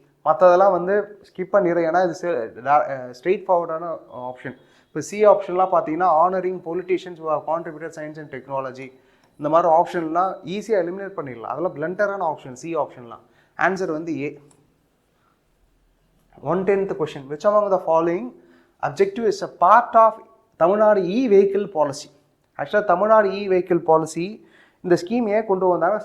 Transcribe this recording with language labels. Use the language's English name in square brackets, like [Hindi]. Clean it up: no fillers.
[Tamil] மற்றதெல்லாம் வந்து ஸ்கிப் பண்ணிடுறேன், ஏன்னா இது ஸ்ட்ரெயிட் ஃபார்வர்டான ஆப்ஷன். இப்போ சி ஆப்ஷன்லாம் பார்த்தீங்கன்னா [English] honouring politicians who have contributed science and technology, [Tamil] இந்த மாதிரி ஆப்ஷன்லாம் ஈஸியாக எலிமினேட் பண்ணிடலாம். அதெல்லாம் பிளண்டரான ஆப்ஷன் சி ஆப்ஷன்லாம். ஆன்சர் வந்து ஏ. [English] 110th question. Which among the following objective is a part of Tamil Nadu e vehicle policy? [Tamil] ஆக்சுவலாக தமிழ்நாடு இ-வெஹிக்கிள் பாலிசி இந்த ஸ்கீம் ஏன் கொண்டு வந்தாங்க?